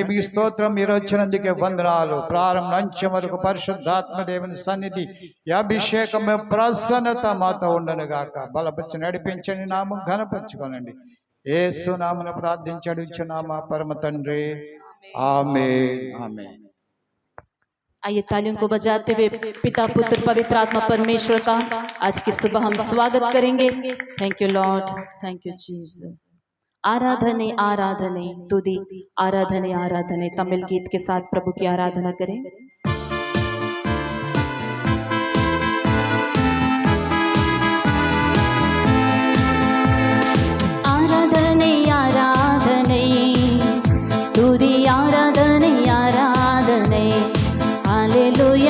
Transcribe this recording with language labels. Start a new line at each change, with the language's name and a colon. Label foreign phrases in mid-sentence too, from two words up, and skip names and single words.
Telugu: మీకు స్తోత్రం. మీరు వచ్చినందుకే వందనాలు. ప్రారంభం అంచెం వరకు పరిశుద్ధాత్మ దేవుని సన్నిధి అభిషేకం ప్రసన్నత మాతో ఉండను గాక. బలపరిచి నడిపించండి. నామం ఘనపరచుకోనండి. యేసు నామమున ప్రార్థించి అడుగుచున్నామా పరమ తండ్రి. ఆమేన్. ఆమేన్.
Hindi: आइए तालियों को बजाते हुए पिता पुत्र पवित्र आत्मा परमेश्वर का आज की सुबह हम स्वागत करेंगे।
English: Thank you Lord, thank you Jesus.
Tamil: ஆராதனை ஆராதனை துதி ஆராதனை ஆராதனை
Hindi: तमिल गीत के साथ प्रभु की आराधना करें।
Tamil: ஆராதனை ஆராதனை துதி ஆராதனை ஆராதனை हालेलुया।